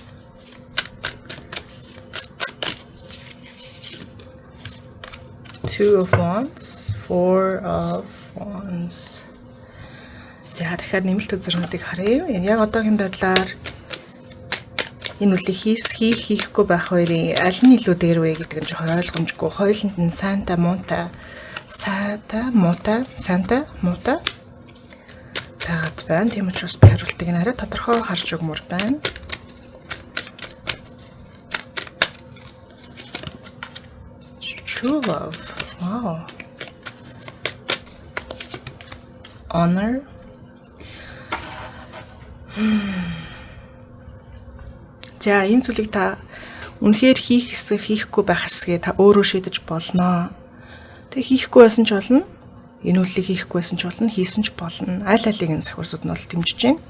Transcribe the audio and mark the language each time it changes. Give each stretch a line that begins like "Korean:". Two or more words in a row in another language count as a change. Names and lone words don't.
English: Two of Wands. Four of Wands.
Mongolian: За тэгэхээр нэмэлт үзэрнүүдийг харъя. Яг одоогийн байдлаар энэ үлийг хийхгүй байх хоёрын аль нь илүү дээр вэ гэдэг нь жоохон ойлгомжгүй. Хоёуланд нь сайнтай муутай байгаад байна. Тийм учраас би хариултыг нь арай тодорхой харж өгмөр байна.
English: True love. Wow. Honor.
Mongolian: За энэ зүйлийг та үнэхээр хийх хэсэг хийхгүй байх хэсгээ та өөрөө шийдэж болно. Тэг хийхгүй байсан ч болно. Энэ үлийг хийхгүй байсан ч болно, хийсэн ч болно. Аль алиг энэ сахиусууд нь бол дэмжиж байна.